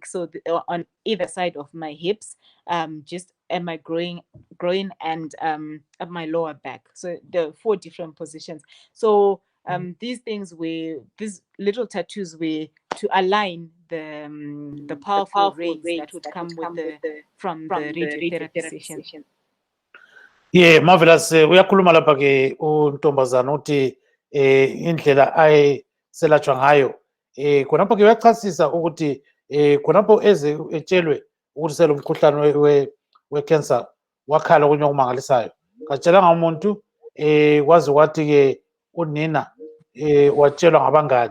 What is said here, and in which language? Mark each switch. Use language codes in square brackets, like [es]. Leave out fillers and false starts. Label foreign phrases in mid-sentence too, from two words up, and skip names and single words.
[en] So on either side of my hips, just at my groin and at my lower back. So there are 4 different positions. So these little tattoos were to align the powerful rays that would come from the radiotherapy session. Yeah, marvelous. [nd] Uyakhuluma lapha ke untombazana uthi indlela ayeselatshwa ngayo. Khonapho ke uyachasisa ukuthi khonapho eze etshelwe ukuthi selomkhuhlane we-cancer wakhala okunye okumangalisayo. Katshelanga umuntu kwazi kwathi ke unina watshelwa ngabangani.